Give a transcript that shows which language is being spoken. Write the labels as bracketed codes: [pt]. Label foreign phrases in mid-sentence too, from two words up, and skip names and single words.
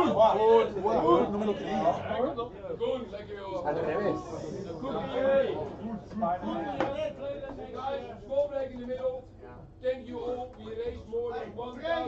[es] Número 3. [nl] Goed, lekker joh. [es] Al revés. [en] Guys, small break in the middle. Thank you all. We raised more than 1,000.